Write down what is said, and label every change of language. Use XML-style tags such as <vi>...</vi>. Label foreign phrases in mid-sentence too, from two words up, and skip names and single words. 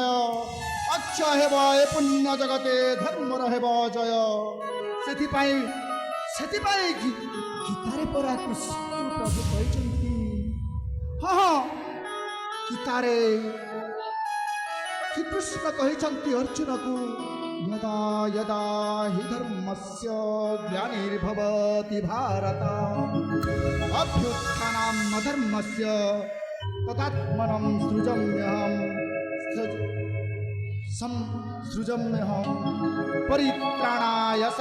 <or>ଅକ୍ଷ ହେବ ଏ ପୁଣ୍ୟ ଜଗତେ, ଧର୍ମର ହେବ ଜୟ। ସେଥିପାଇଁ ସେଥିପାଇଁ ଗୀତାରେ ପରା କୃଷ୍ଣ ପ୍ରଭୁ କହିଛନ୍ତି, ହଁ ଗୀତାରେ ଶ୍ରୀକୃଷ୍ଣ କହିଛନ୍ତି ଅର୍ଜୁନକୁ,</or> <sa>यदा यदा हि धर्मस्य ग्लानिर्भवति भारत अभ्युत्थानम् अधर्मस्य तदात्मनं सृजाम्यहम् परित्राणाय</sa>